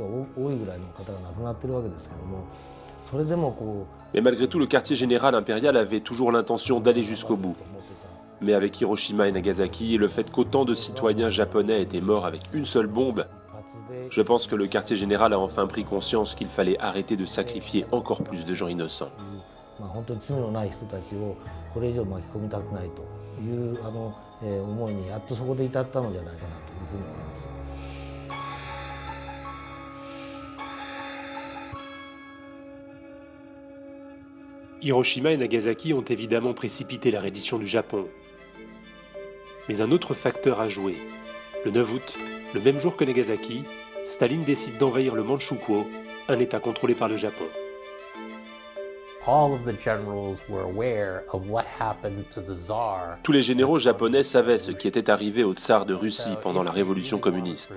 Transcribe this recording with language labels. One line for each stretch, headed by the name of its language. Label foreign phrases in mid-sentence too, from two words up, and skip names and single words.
French: Mais malgré tout, le quartier général impérial avait toujours l'intention d'aller jusqu'au bout. Mais avec Hiroshima et Nagasaki et le fait qu'autant de citoyens japonais étaient morts avec une seule bombe, Je pense que le quartier général a enfin pris conscience qu'il fallait arrêter de sacrifier encore plus de gens innocents.
Japanese: 本当に罪のない人たちをこれ以上巻き込みたくないという思いにやっとそこで至ったのじゃないかなというふうに思います。
French: Hiroshima et Nagasaki ont évidemment précipité la reddition du Japon. Mais un autre facteur a joué. Le 9 août, le même jour que Nagasaki, Staline décide d'envahir le Manchukuo, un État contrôlé par le Japon. Tous les généraux japonais savaient ce qui était arrivé au tsar de Russie pendant la révolution communiste.